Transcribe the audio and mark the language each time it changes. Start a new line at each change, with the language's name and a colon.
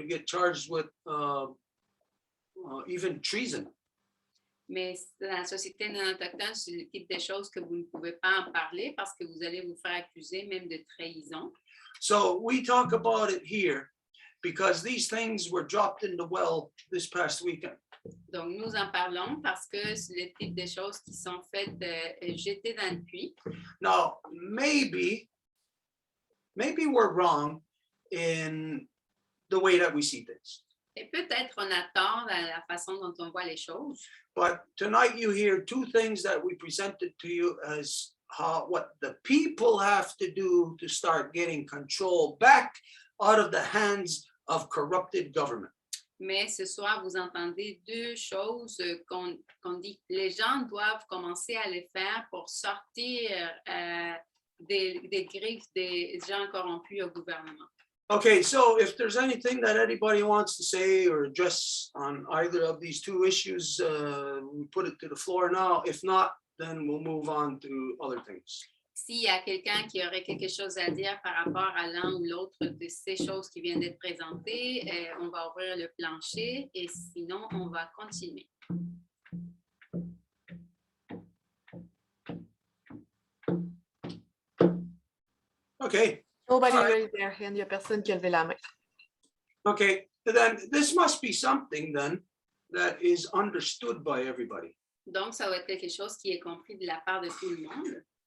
English: You get charged with even treason.
French: Mais dans la société non autochtone, c'est le type de choses que vous ne pouvez pas en parler parce que vous allez vous faire accuser même de trahison.
English: So we talk about it here because these things were dropped in the well this past weekend.
French: Donc, nous en parlons parce que c'est le type de choses qui sont faites jetées dans le puits.
English: Now, maybe we're wrong in the way that we see things.
French: Et peut-être on a tort dans la façon dont on voit les choses.
English: But tonight you hear two things that we presented to you as what the people have to do to start getting control back out of the hands of corrupted government.
French: Mais ce soir, vous entendez deux choses qu'on dit que les gens doivent commencer à les faire pour sortir des griffes des gens corrompus au gouvernement.
English: Okay, so if there's anything that anybody wants to say or address on either of these two issues, we put it to the floor now. If not, then we'll move on to other things.
French: S'il y a quelqu'un qui aurait quelque chose à dire par rapport à l'un ou l'autre de ces choses qui viennent d'être présentées, on va ouvrir le plancher et sinon, on va continuer.
English: Okay. Nobody raised their hand.
French: Il n'y a personne qui a levé la main.
English: Okay, then this must be something then that is understood by everybody.
French: Donc, ça va être quelque chose qui est compris de la part de tout le monde.